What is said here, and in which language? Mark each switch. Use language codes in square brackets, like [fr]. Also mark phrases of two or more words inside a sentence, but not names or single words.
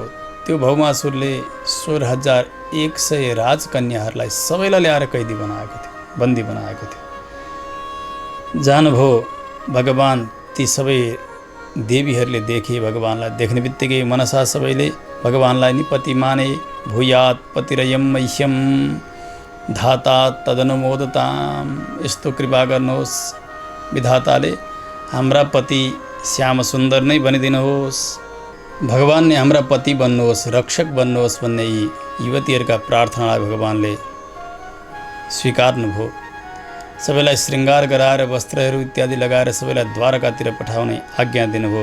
[ne] त्यो भौमासुरले 16,100 राजकन्याहरूलाई सबैलाई ल्याएर कैदी बनाएको थियो, बन्दी बनाएको थियो। जानुभयो भगवान्। ती सबै देवीहरूले देखे भगवान्लाई। देख्ने बित्तिकै मनसा सबैले भगवान्लाई नि पति माने। [sa] भूयात् पतिरयं मह्यं धाता तदनुमोदताम्। [ne] यस्तो कृपा गर्नुहोस् विधाताले, हाम्रा पति श्याम सुन्दर नै बनिदिनुहोस्। भगवान्ले हाम्रा पति बन्नुहोस्, रक्षक बन्नुहोस् भन्ने यी युवतीहरूका प्रार्थनालाई भगवान्ले स्वीकार्नुभयो। सबैलाई श्रृङ्गार गराएर वस्त्रहरू इत्यादि लगाएर सबैलाई द्वारकातिर पठाउने आज्ञा दिनुभयो।